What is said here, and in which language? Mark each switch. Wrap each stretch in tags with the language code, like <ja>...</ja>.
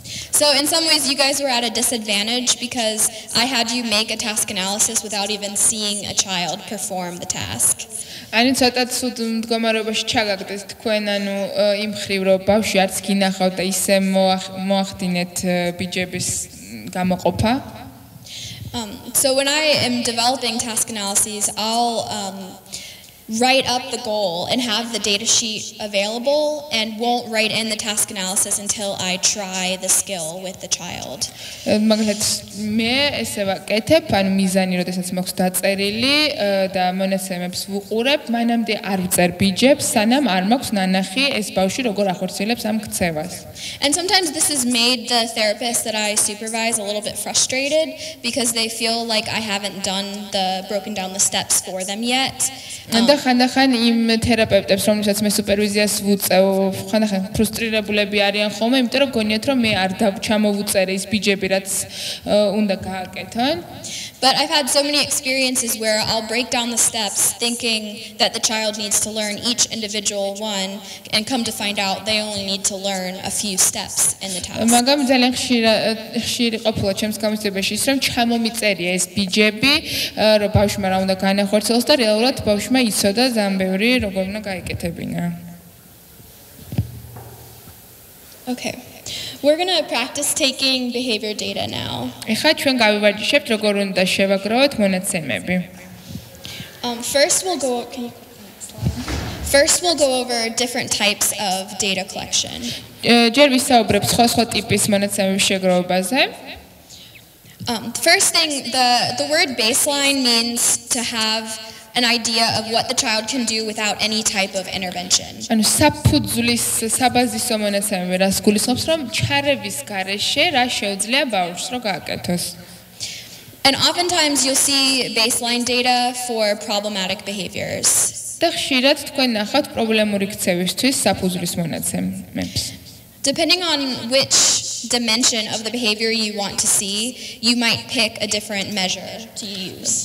<en>So in some ways you guys were at a disadvantage because I had you make a task analysis without even seeing a child perform the task.</en> <ka>ანუ ცოტა ცუდ მდგომარეობაში ჩაგაგდეთ თქვენ, ანუ იმ ხრივ რომ ბავშვი არც გინახავთ და ისე მოახდინეთ ბიჯების გამოყოფა.</ka> <en>So when I am developing task analyses, I'll write up the goal and have the data sheet available and won't write in the task analysis until I try the skill with the child.</en> <ka>მაგალითად მე ესე ვაკეთებ, ანუ მიზანი როდესაც მაქვს დაწერილი და მონაცემებს ვუყურებ, მანამდე არ ვწერ ბიჯებს, სანამ არ მაქვს ნანახი ეს ბავშვი როგორ ახორციელებს ამ ქცევას.</ka> <en>And sometimes this has made the therapist that I supervise a little bit frustrated because they feel like I haven't broken down the steps for them yet.</en> <ka>ხანდახან იმ თერაპევტებს, რომლებსაც მე სუპერვიზიას ვუწევ, ხანდახან ფრუსტრირებულები არიან ხოლმე, იმიტომ რომ გონიათ რომ მე არ ჩამოვუწერე ის ბიჯები, რაც უნდა გააკეთონ.</ka> <en>But I've had so many experiences where I'll break down the steps thinking that the child needs to learn each individual one and come to find out they only need to learn a few steps in the task.</en> <ka>მაგრამ ძალიან ხშირი ყოფილა ჩემს გამოცდილებაში ის რომ ჩამომიწერია ეს ბიჯები, რომ ბავშვმა რა უნდა განახორციელოს და რეალურად ბავშვმა იცოდა ძალიან ბევრი როგორ უნდა გაეკეთებინა.</ka> <en>Okay. We're going to practice taking behavior data now.</en> <ka>ეხლა ჩვენ გავივარჯიშებთ როგორ უნდა შევაგროვოთ მონაცემები.</ka> <en>First we'll go First, we'll go over different types of data collection.</en> <ka>ჯერ ვისაუბრებ სხვა ტიპის მონაცემების შეგროვებაზე.</ka> <en>The first thing, the word baseline means to have an idea of what the child can do without any type of intervention.</en> <ka>ანუ საფუძვლის საბაზისო მონაცემები რას გულისხმობს, რომ ჩარევის გარეშე რა შეუძლია ბავშვს რომ გააკეთოს.</ka> <en>And oftentimes you'll see baseline data for problematic behaviors.</en> <ka>და ხშირად თქვენ ნახავთ პრობლემური ქცევისთვის საფუძვლის მონაცემებს.</ka> <en>Depending on which dimension of the behavior you want to see, you might pick a different measure to use.</en>